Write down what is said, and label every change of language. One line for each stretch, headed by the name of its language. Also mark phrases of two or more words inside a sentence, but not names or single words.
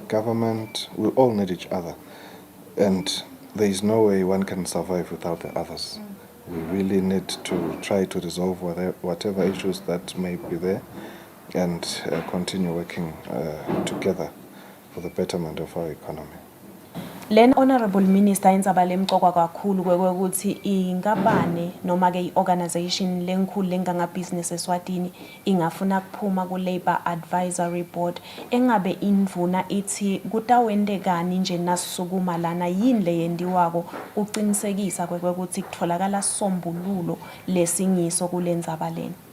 English: We all need each other And there is no way one can survive without the others. We really need to try to resolve whatever issues that may be there and continue working together for the betterment of our economy.
Swati: Len
English: Honorable Minister
Swati: indzaba lemqoka kakhulu kwekuthi ingabane noma ke iorganization lenkhulu lenganga business Eswatini ingafuna kuphuma ku Labour Advisory Board engabe indvuna ithi kutawendekani nje nasukuma lana yini leyendiwako uqinisekisa kwekuthi kutholakala sombululo lesingiso kulendzaba lena.